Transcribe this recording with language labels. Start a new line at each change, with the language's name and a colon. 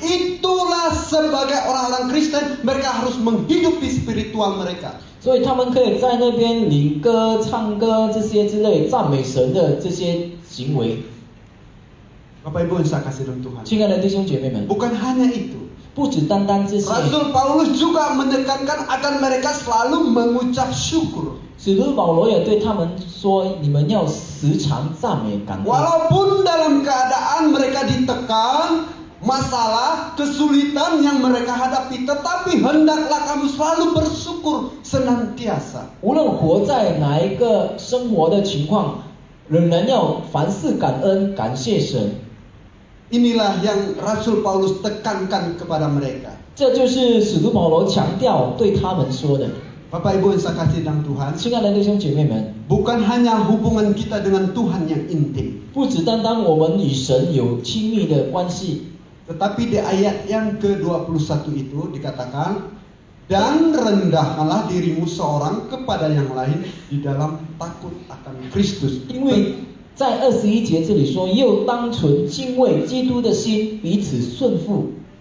Indonesian: Itulah sebagai orang-orang Kristen, mereka harus menghidupi spiritual mereka.
Chinese: 所以他们可以在那边领歌、唱歌这些之类赞美神的这些行为。
Indonesian: Bapak Ibu yang saya kasih dalam Tuhan.
Chinese: 亲爱的弟兄姐妹们，
Indonesian: Bukan hanya itu.
Chinese: 不只单单这些，
Indonesian: Rasul Paulus juga menekankan agar mereka selalu mengucap syukur.
Chinese: 使徒保罗也对他们说：“你们要时常赞美感恩。”
Indonesian: Walaupun dalam keadaan mereka ditekan, masalah, kesulitan yang mereka hadapi, tetapi hendaklah kamu selalu bersyukur senantiasa.
Chinese: 无论活在哪一个生活的情况，仍然要凡事感恩，感谢神。
Indonesian: Inilah yang Rasul Paulus tekankan kepada mereka.
Chinese: 这就是使徒保罗强调对他们说的。
Indonesian: Bapak Ibu yang saya kasih dalam Tuhan,
Chinese: 亲爱的弟兄姐妹们，
Indonesian: bukan hanya hubungan kita dengan Tuhan yang intim,
Chinese: 不只单单我们与神有亲密的关系，
Indonesian: tetapi di ayat yang ke-21 itu dikatakan, dan rendahkanlah dirimu seorang kepada yang lain di dalam takut akan Kristus.
Chinese: 因为在21节这里说，又当存敬畏基督的心，彼此顺服。